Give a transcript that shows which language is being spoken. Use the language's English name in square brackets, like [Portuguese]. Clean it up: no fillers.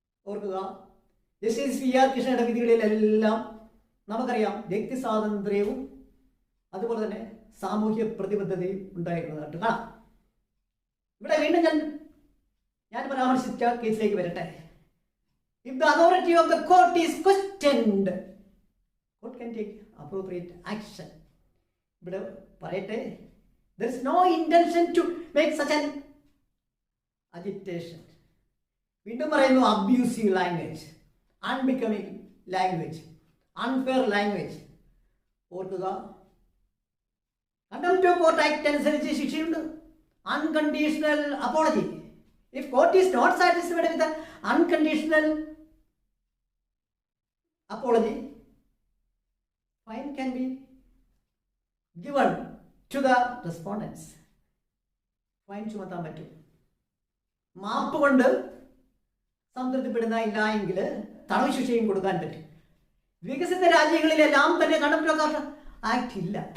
[Malayalam] ഓർക്കുക, justice V R കൃഷ്ണയുടെ വിധികളിലെല്ലാം നമുക്കറിയാം വ്യക്തി സ്വാതന്ത്ര്യവും അതുപോലെ തന്നെ സാമൂഹ്യ പ്രതിബദ്ധതയും ഉണ്ടായിരുന്നതായിട്ട് കാണാം. ഇവിടെ വീണ്ടും ഞാൻ പരാമർശിച്ച കേസിലേക്ക് വരട്ടെ. [English] If the authority of the court is questioned, court can take appropriate action. [Malayalam] ഇവിടെ പറയട്ടെ, [English] there is no intention to make such an agitation. [Malayalam] വീണ്ടും പറയുന്നു, [English] Abusive language, unbecoming language, unfair language. [Malayalam] ഓർക്കുക, കണ്ടംപ്റ്റ് ഓഫ് കോർട്ട് ആക്ട് അനുസരിച്ച് ശിക്ഷയുണ്ട്. [English] Unconditional apology. If court is not satisfied with the unconditional apology, fine can be given to the respondents. [Malayalam] Fine ചുമത്താൻ പറ്റും. മാപ്പ് കൊണ്ട് സംതൃപ്തിപ്പെടുന്ന ഇല്ല എങ്കിൽ തടവ് ശിക്ഷയും കൊടുക്കാൻ പറ്റും. വികസിത രാജ്യങ്ങളിലെല്ലാം തന്നെ കണ്ടംപ്റ്റ് ഓഫ് കോർട്ട് ആക്ട് ഇല്ല.